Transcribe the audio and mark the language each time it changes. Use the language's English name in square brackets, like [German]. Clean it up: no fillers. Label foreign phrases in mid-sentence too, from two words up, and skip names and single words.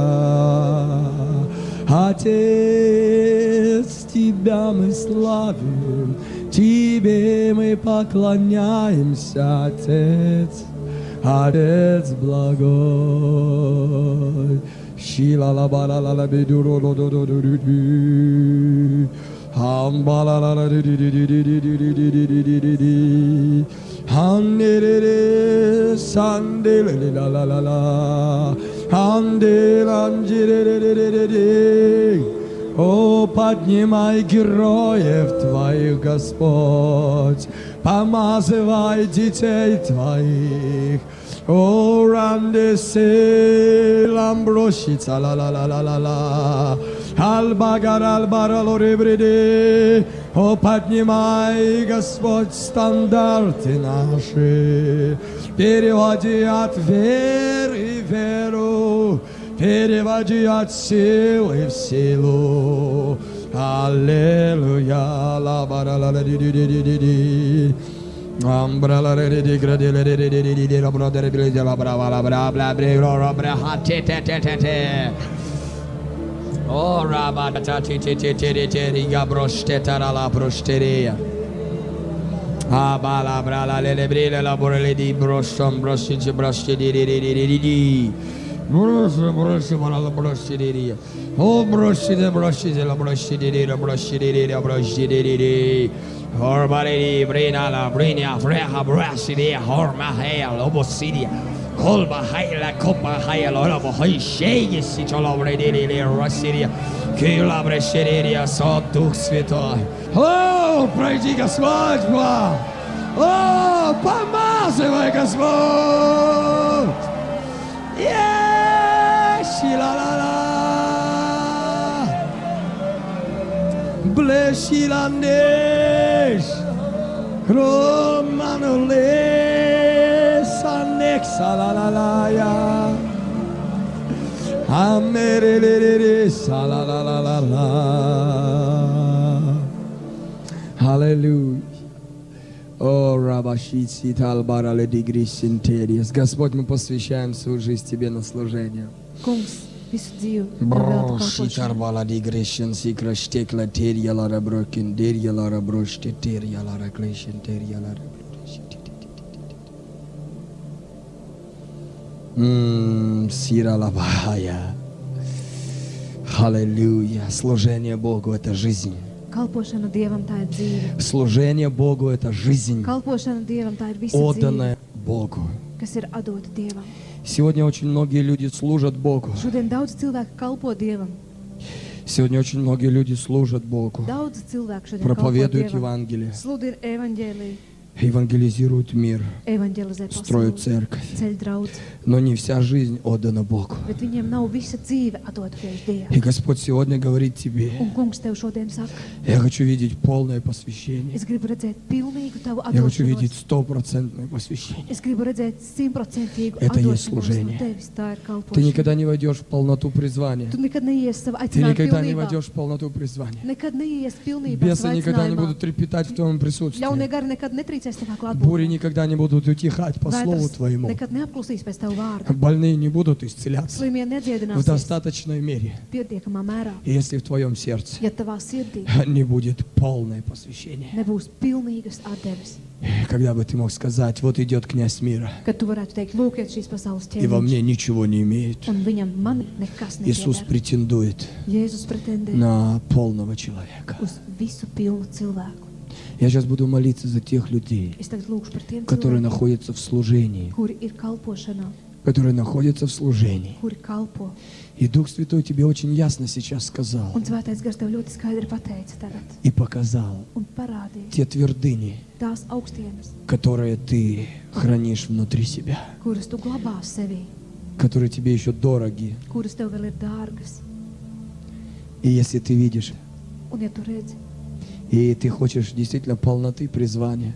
[Russian] Отец, Тебя мы славим, Тебе мы поклоняемся, Отец, Отец благой. Шила ла бала ла ла бедуро до до до до до. Хамбала ла ла ди ди ди ди ди ди ди ди ди ди ди. Handere sandele la la la la, handele. О, поднимай героев Твоих, Господь, помазывай детей Твоих. О, рандесе ламброшица ла ла ла ла ла ла, албагар албарало ребреде. О, поднимай, Господь, стандарты наши, переводи от веры в веру, переводи от силы в силу. Аллилуйя, ла бара ла ла ди ди ди ди ди ди. Амбрала ди ди градила ди ди ди ди ди робро ди ди ди ла бра ла бра бла бри ро бра ха те те те те те. Oh, Rabba, tati, titi, titi, titi, gabroste, la brosteria. Abala, brala, le brille, la borele di broston, brosti, brosti, di. Brosti, la brosti, di. Oh, brosti, la brosti, di, la brosti, di. Horbari, brina, la brina, freha, brasti, di, horma, hail, obosidia. Kolba haila kopa haila ora hai shege si cholavre dele rasiria kila bresheria so Дух Святой. О, пройди, Господь, Бог! О, помазывай, Господь! Ла-ла-ла! Блешиландеш! Кроманулес! Анекса ла-ла-ла-я! Амерелерere ла-ла-ла-ла-ла! Аллилуйя! О, Рабашици Талбарале Дигрис Интериес. Господь, мы посвящаем свою жизнь Тебе на служение. Шитарбала Дигришен Сикраштекла Терья Лара Брокин, Дерья Лара Броште, Терья Лара Клешен, Терья Лара Броште. Сиралабая. Аллилуйя. Служение Богу — это жизнь. [Latvian] Kalpošana Dievam tā ir dzīve. [Russian] Служение Богу — это жизнь, [Latvian] Kalpošana Dievam tā ir visa dzīve, [Russian] отданная Богу. [Latvian] kas ir atdota Dievam. [Russian] Сегодня очень многие люди служат Богу. [Latvian] Šodien daudz cilvēku kalpo Dievam. [Russian] Сегодня очень многие люди служат Богу. [Latvian] Daudz cilvēku šodien kalpo [Russian] Проповедуют [Latvian] Dievam. [Russian] Евангелие, [Latvian] Sludina evaņģēliju, [Russian] евангелизируют мир, [Latvian] evaņģelizē [Russian] строят [Latvian] pasauli, [Russian] церковь. [Latvian] ceļ draudz, [Russian] Но не вся жизнь отдана Богу. [Latvian] bet viņiem nav visa dzīve atdota priekš Dievam. [Russian] И Господь сегодня говорит тебе: [Latvian] Un Kungs tev šodien saka, [Russian] я хочу видеть полное посвящение. [Latvian] es gribu redzēt pilnīgu tavu [Russian] Я хочу видеть [Latvian] atdošanos. [Russian] 100% посвящение. [Latvian] Es gribu redzēt 100% [Russian] Это есть [Latvian] atdošanos [Russian] служение. [Latvian] no tevis. Tā ir [Russian] Ты [Latvian] kalpošana. [Russian] никогда не войдешь в полноту призвания. [Latvian] Tu nekad neies savā [Russian] Ты [Latvian] aicinājumā [Russian] никогда не [Latvian] pilnībā. [Russian] войдешь в полноту призвания. [Latvian] Nekad neies pilnībā [Russian] Бесы [Latvian] savā [Russian] никогда не [Latvian] aicinājumā. [Russian] будут трепетать в твоем присутствии. [Latvian] Ļaunie gari nekad netrīcēs tavā [Russian] Бури [Latvian] klātbūtnē. [Russian] никогда не будут утихать по слову [Latvian] Vētras [Russian] Твоему. [Latvian] nekad neapklusīs pēc tavu vārdu. [Russian] Больные не будут исцеляться [Latvian] Slimie [Russian] в [Latvian] nedziedināsies [Russian] достаточной мере, [Latvian] pietiekamā mērā. [Russian] если в твоем сердце [Latvian] Ja tavā sirdī [Russian] не будет полное посвящение. [Latvian] nebūs pilnīgas atdeves, [Russian] Когда бы ты мог сказать: вот идет князь мира, [Latvian] kad tu varētu teikt, lūk, iet šīs pasaules [Russian] и во [Latvian] ķēniņš, [Russian] мне ничего не имеет. [Latvian] un viņam mani nekas [Russian] Иисус [Latvian] nepieder. [Russian] претендует [Latvian] Jēzus pretendē [Russian] на полного человека. [Latvian] uz visu pilnu cilvēku. [Russian] Я сейчас буду молиться за тех людей, [Latvian] Es tagad lūkšu par tiem [Russian] которые [Latvian] cilvēkiem, [Russian] находятся в служении, [Latvian] kuri ir kalpošanā, [Russian] которые находятся в служении. [Latvian] kuri kalpo. [Russian] И Дух Святой тебе очень ясно сейчас сказал [Latvian] Un svētais gars tev ļoti skaidri pateica tagad [Russian] и показал [Latvian] un parādīja [Russian] те твердыни, [Latvian] tās augstienes, [Russian] которые ты хранишь внутри себя, [Latvian] kuras tu glabā sevī, [Russian] которые тебе еще дороги. [Latvian] kuras tev vēl ir dārgas. [Russian] И если ты видишь, [Latvian] Un ja tu redzi, [Russian] и ты хочешь действительно полноты призвания